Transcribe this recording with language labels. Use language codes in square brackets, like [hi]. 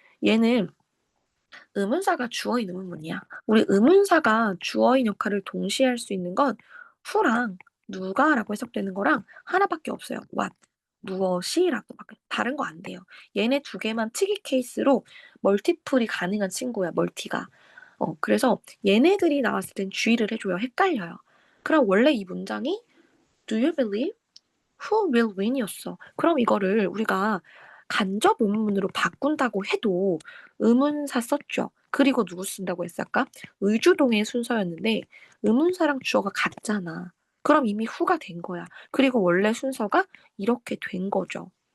[ko] 얘는 의문사가 주어인 의문문이야. 우리 의문사가 주어인 역할을 동시에 할 수 있는 건 who랑 누가라고 해석되는 거랑 하나밖에 없어요. what 무엇이라고 다른 거 안 돼요. 얘네 두 개만 특이 케이스로 멀티플이 가능한 친구야. 멀티가. 그래서 얘네들이 나왔을 땐 주의를 해줘요. 헷갈려요. 그럼 원래 이 문장이 [en] Do you believe who will win [ko] 이었어. 그럼 이거를 우리가 간접 의문문으로 바꾼다고 해도 의문사 썼죠. 그리고 누구 쓴다고 했을까? 의주동의 순서였는데 의문사랑 주어가 같잖아. 그럼 이미 who가 된 거야. 그리고 원래 순서가 이렇게 된 거죠.